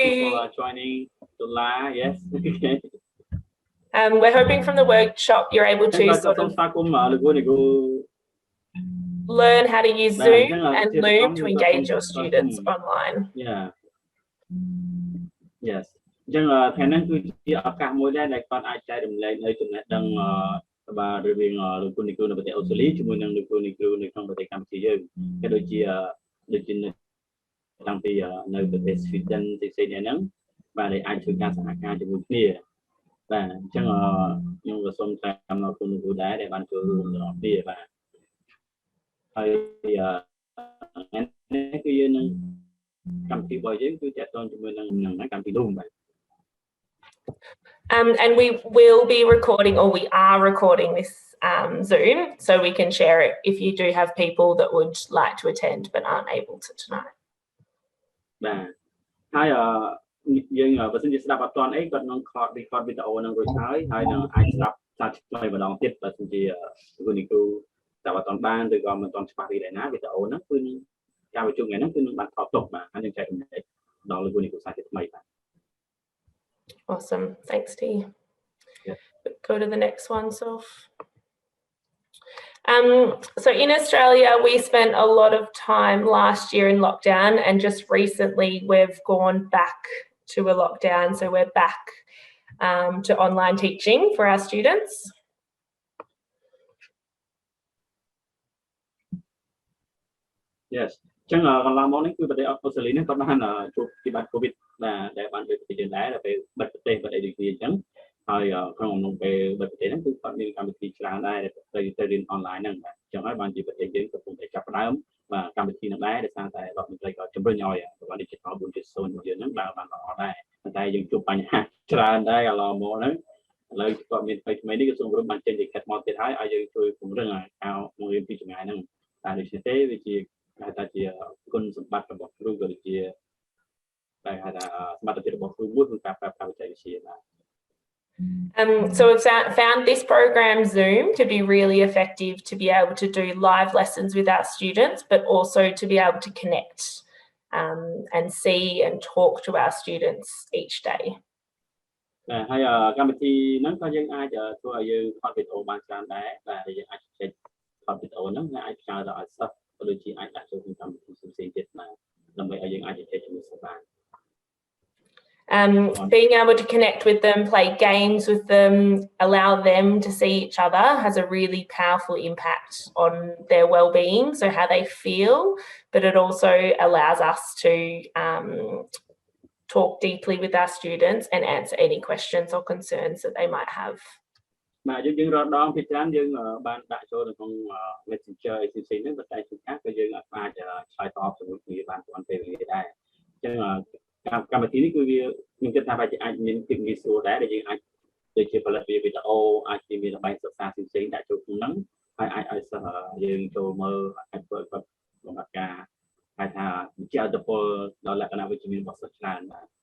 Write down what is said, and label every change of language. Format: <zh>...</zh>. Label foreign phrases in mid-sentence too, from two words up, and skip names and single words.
<en>people are joining July, yes. Okay. We're hoping from the workshop you're able to sort of learn how to use Zoom and Loom to engage your students online. Yeah. Yes.</en> <km>អញ្ចឹងថ្ងៃនេះគឺជាឱកាសមួយដែរដែលគាត់អាចចែករំលែកនៅចំណេះដឹងបាទរវាងលោកគ្រូនៅប្រទេសអូស្ត្រាលីជាមួយនឹងលោកគ្រូនៅក្នុងប្រទេសកម្ពុជាយើងក៏ដូចជា តាំងពីនៅប្រទេស Sweden ផ្សេងៗហ្នឹងបាទដែលអាចធ្វើការសហការជាមួយគ្នាបាទអញ្ចឹងខ្ញុំក៏សូមតាមលោកគ្រូដែរដែលបានចូលរួមទាំងអស់គ្នាបាទហើយនេះគឺយើងនឹងកម្មវិធីរបស់យើងគឺតកតងជាមួយនឹងកម្មវិធី Loom បាទ</km> <en>And we will be recording, or we are recording this Zoom, so we can share it if you do have people that would like to attend but aren't able to tonight.</en> <km>បាទហើយយើងបើសិនជាស្ដាប់អត់ទាន់អីគាត់នឹងខល record វីដេអូនឹងរួចហើយនឹងអាចស្ដាប់សាច់ថ្មីម្ដងទៀតបើសិនជាគ្រូស្ដាប់អត់ទាន់បានឬក៏មិនទាន់ច្បាស់ពីដែរណាវីដេអូហ្នឹងគឺការប្រជុំថ្ងៃហ្នឹងគឺនឹងបានថតទុកបាទហើយនឹងចែករំលែកដល់លោកគ្រូសាច់ថ្មីបាទ</km> <en>Awesome, thanks T. Yeah. Go to the next one, Soph. So in Australia, we spent a lot of time last year in lockdown, and just recently we've gone back to a lockdown. So we're back to online teaching for our students. Yes.</en> <km>អញ្ចឹងកន្លងមកនេះគឺប្រទេសអូស្ត្រាលីនេះគាត់បានជួបពីបាត់ COVID ដែលបានដូចប្រទេសយើងដែរដល់ពេលបិទប្រទេសបិទអីដូចគ្នាអញ្ចឹងហើយក្នុងអំឡុងពេលបិទប្រទេសហ្នឹងគឺគាត់ មានកម្មវិធីច្រើនដែរដែលទៅរៀនអនឡាញហ្នឹងបាទអញ្ចឹងហើយបានជាប្រទេសយើងកំពុងតែចាប់ផ្ដើមបាទកម្មវិធីហ្នឹងដែរដោយសារតែរដ្ឋមន្ត្រីក៏ជំរុញឲ្យប្រព័ន្ធ Digital 4.0 របស់យើងហ្នឹងបានល្អដែរតែយើងជួបបញ្ហាច្រើនដែរកន្លងមកហ្នឹងឥឡូវគាត់មានថ្មីនេះក្រសួងបានចេញលិខិតមកទៀតហើយឲ្យយើងជួយពង្រឹងការបង្រៀនពីចម្ងាយហ្នឹងតែដូចនេះទេវាជាតែជាគុណសម្បត្តិរបស់គ្រូក៏ដូចជាតែហៅថាសមត្ថភាពរបស់គ្រូមួយក្នុងការប្រើប្រាស់បច្ចេកវិទ្យាបាទ</km> <en>So we've found this program Zoom to be really effective to be able to do live lessons with our students, but also to be able to connect and see and talk to our students each day.</en> <km>ហើយកម្មវិធីហ្នឹងក៏យើងអាចធ្វើឲ្យយើងថតវីដេអូបានច្រើនដែរបាទយើងអាចចែកថតវីដេអូហ្នឹងអាចផ្សាយដល់ឲ្យសិស្សក៏ដូចជាអាចដាក់ចូលក្នុងកម្មវិធីផ្សេងៗទៀតបាទដើម្បីឲ្យយើងអាចជជែកជាមួយសិស្សបាន</km> <en>Being able to connect with them, play games with them, allow them to see each other has a really powerful impact on their well-being, so how they feel, but it also allows us to talk deeply with our students and answer any questions or concerns that they might have.</en> <km>បាទយើងរត់ដងពីច្រើនយើងបានដាក់ចូលនៅក្នុង Messenger អីផ្សេងៗហ្នឹងតែជួនកាលក៏យើងអាចឆ្លើយតបជាមួយគ្នាបានទាន់ពេលវេលាដែរអញ្ចឹងកម្មវិធីនេះគឺវាខ្ញុំគិតថាវាអាចមានភាពងាយស្រួលដែរដែលយើងអាចដូចជាផលិតវីដេអូអាចមានល្បែងសិក្សាផ្សេងៗដាក់ចូលក្នុងហ្នឹងហើយអាចឲ្យសិស្សយើងចូលមើលអាចធ្វើគាត់បង្ហាត់ការហៅថាជាអត្តពលដល់លក្ខណៈវិជ្ជមានរបស់សិស្សច្រើនបាទ</km>